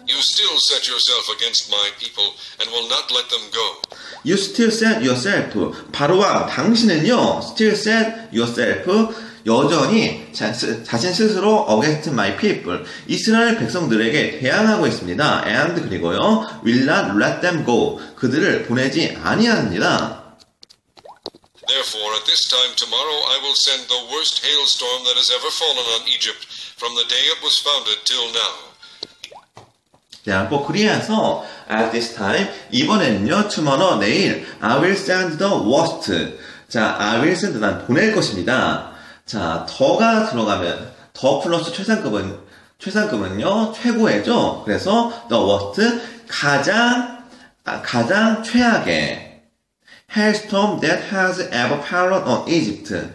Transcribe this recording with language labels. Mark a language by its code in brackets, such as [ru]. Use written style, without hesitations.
[en] You still set yourself against my people and will not let them go. You still set yourself. [ko] 바로와 당신은요, [en] still set yourself, [ko] 여전히 자신 스스로 [en] against my people, [ko] 이스라엘 백성들에게 대항하고 있습니다. [en] And [ko] 그리고요, [en] will not let them go, [ko] 그들을 보내지 아니합니다. [en] Therefore, at this time tomorrow I will send the worst hailstorm that has ever fallen on Egypt from the day it was founded till now. Therefore, [ko] 그리하여 [en] at this time, [ko] 이번에는요, [en] tomorrow, [ko] 내일, [en] I will send the worst. [ko] 자, [en] I will send, [ko] 난 보낼 것입니다. 자, 더가 들어가면, 더 플러스 최상급은요, 최고의죠. 그래서, [en] the worst, [ko] 가장 최악의 [en] hailstorm that has ever fallen on Egypt.